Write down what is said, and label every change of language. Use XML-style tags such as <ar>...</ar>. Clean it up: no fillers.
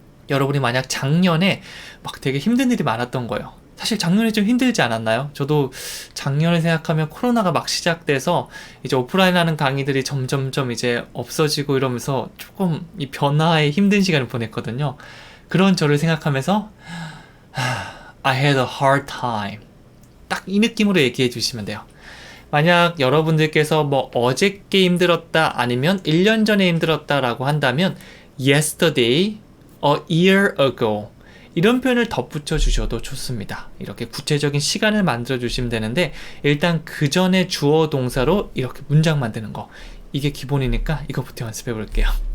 <ko>여러분이 만약 작년에 막 되게 힘든 일이 많았던 거예요. 사실 작년에 좀 힘들지 않았나요? 저도 작년을 생각하면 코로나가 막 시작돼서 이제 오프라인 하는 강의들이 점점점 이제 없어지고 이러면서 조금 이 변화에 힘든 시간을 보냈거든요. 그런 저를 생각하면서</ko> <en>I had a hard time.</en> <ko>딱 이 느낌으로 얘기해 주시면 돼요. 만약 여러분들께서 뭐 어저께 힘들었다 아니면 1년 전에 힘들었다라고 한다면</ko> <en>yesterday, a year ago</en> <ko>이런 표현을 덧붙여 주셔도 좋습니다. 이렇게 구체적인 시간을 만들어 주시면 되는데 일단 그 전에 주어 동사로 이렇게 문장 만드는 거 이게 기본이니까 이거부터 연습해 볼게요.</ko>